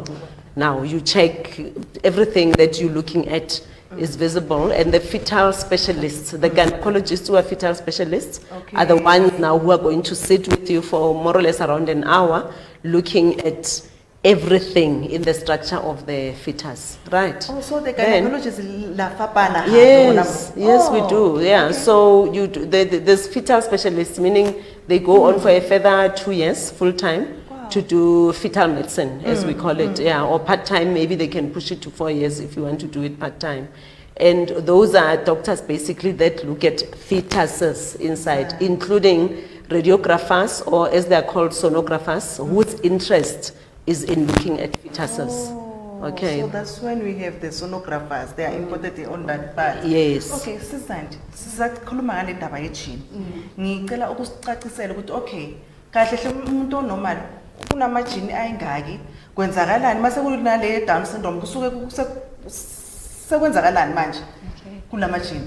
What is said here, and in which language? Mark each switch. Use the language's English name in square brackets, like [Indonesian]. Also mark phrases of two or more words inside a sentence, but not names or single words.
[English] Now you check everything that you're looking at is visible, and the fetal specialists, the gynecologists who are fetal specialists, are the ones now who are going to sit with you for more or less around an hour looking at everything in the structure of the fetus, right? Also, the gynecologist [Southern Sotho] la fapana. [English] Yes, we do. Yeah, so you do, there's fetal specialists, meaning they go on for a further 2 years full time to do fetal medicine, as we call it. Yeah, or part time. Maybe they can push it to 4 years if you want to do it part time. And those are doctors basically that look at fetuses inside, including radiographers, or as they are called, sonographers, whose interest is in looking at fetuses. Okay. So that's when we have the sonographers. They are important on that part. Yes. [Zulu] Okay, Zandi, sizakhuluma ngale ndaba yejini. Ngicela ukusicacisela ukuthi okay, kahle hle umuntu onormal kunamajini ayingaki, kwenzakalani mase kunale [English] Down syndrome [Zulu] kusuke sekwenzakalani manje? Kulamajini.